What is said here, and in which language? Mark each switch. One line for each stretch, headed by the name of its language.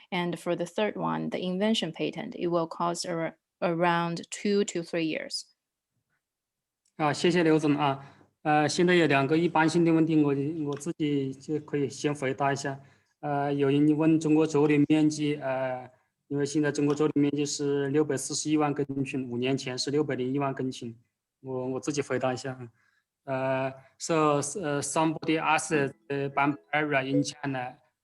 English: And for the third one, the invention patent, it will cost around 2 to 3 years.
Chinese: 谢谢刘总啊。现在有2个一般性的问题，我自己就可以先回答一下。有人问中国竹林面积，因为现在中国竹林面积是641万根群，5年前是601万根群。我自己回答一下。
English: So somebody asked the bamboo area in China.